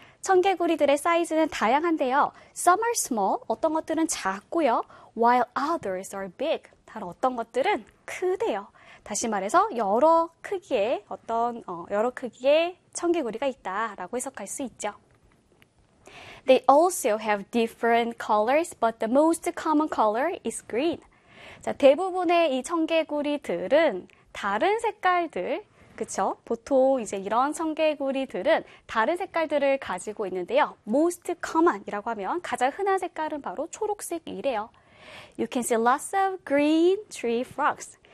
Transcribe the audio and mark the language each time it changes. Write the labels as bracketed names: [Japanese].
[Korean] 청개구리들의 사이즈는 다양한데요. [English] Some are small, [Korean] 어떤 것들은 작고요. [English] While others are big, [Korean] 다른 어떤 것들은 크대요. 다시 말해서 여러 크기의 청개구리가 있다라고 해석할 수 있죠. [English] They also have different colors, but the most common color is green. [Korean] 자, 대부분의 이 청개구리들은 다른 색깔들, 그쵸? 보통 이제 이런 청개구리들은 다른 색깔들을 가지고 있는데요. [English] Most common [Korean] 이라고 하면 가장 흔한 색깔은 바로 초록색이래요. [English] You can see lots of green tree frogs.